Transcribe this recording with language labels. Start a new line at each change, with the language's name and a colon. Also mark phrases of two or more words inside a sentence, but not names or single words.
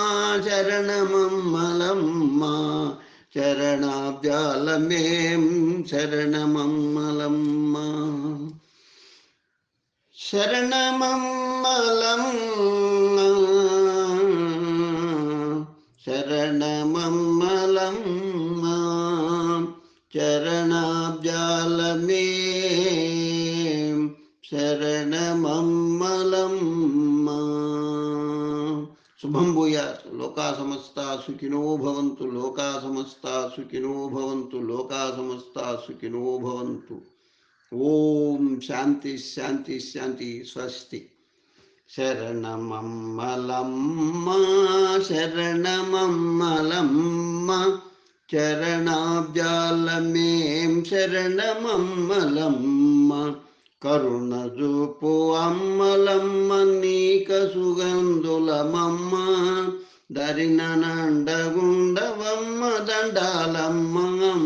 Telugu: శరణమమ్మలమ్మ చరణాబ్జాలమేం శరణమమ్మలమ్మ శరణమమ్మలమ్మ శరణమమ్మలమ్మ చరణాబ్జాలమేం శరణమమ్మలమ్మ.
Sanskrit: శుభం భూయాత్. లోకా సమస్తా సుఖినో భవంతు. లోకా సమస్తా సుఖినో భవంతు. లోకా సమస్తా సుఖినో భవంతు. ఓం శాంతి శాంతి శాంతి. స్వస్తి.
Telugu: శరణమమ్మలమ్మ శరణమమ్మలమ్మ చరణాబ్జాలమేం శరణమమ్మలమ్మ కరుణ చూపు అమ్మలమ్మ నీక సుగంధులమమ్మ దరిన నండగుండవమ్మ దండాలమ్మ